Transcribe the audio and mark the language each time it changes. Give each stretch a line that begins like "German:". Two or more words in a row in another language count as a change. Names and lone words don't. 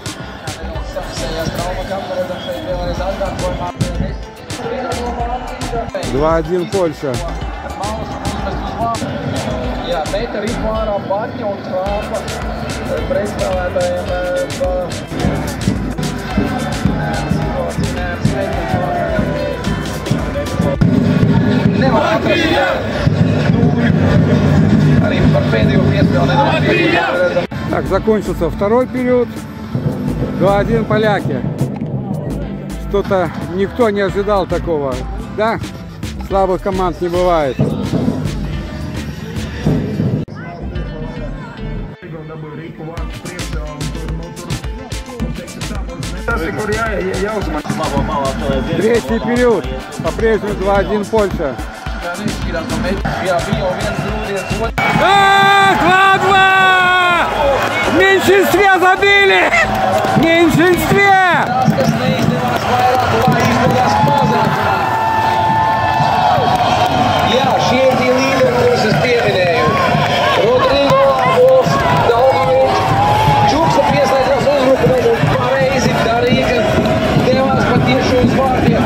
Russian: 2-1 Польша.
Latvian: Jā, bet arī pārā Batņa un Trāpa pretspēlētājiem nevar atrast arī par pēdējo piespēli nedomāt.
Russian: Так, закончился второй период. 2-1 поляки. Что-то никто не ожидал такого. Да? Слабых команд не бывает. Третий период. По-прежнему 2-1 Польша. Ладно! В меньшинстве забили! В меньшинстве!
Latvian: Jā, šie ir tie līderi, kurus es pieminēju. Rodrigo, Wolf, Daunovič, Čuksa pieslēdzās uzbrukumam un pareizi darīja, ka devās pat tieši uz vārtiem.